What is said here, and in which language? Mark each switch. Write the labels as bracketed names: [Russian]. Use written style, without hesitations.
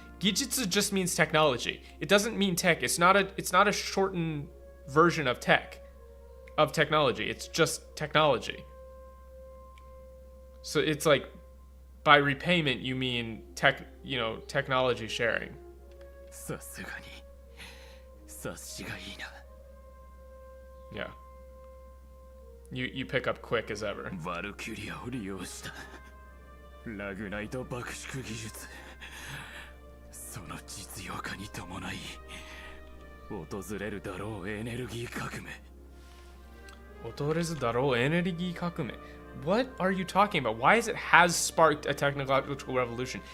[English] Gijitsu just means technology. It doesn't mean tech. It's not a shortened version of technology. It's just technology. So it's like by repayment you mean technology sharing. [Japanese] さすがに察しがいいな。 [English] Yeah. You pick up quick as ever. [Japanese] バルキュリアを利用したラグナイト爆縮技術、その実用化に伴い訪れるだろうエネルギー革命。訪れるだろうエネルギー革命。 [English] What are you talking about? Why is it has sparked a technological revolution?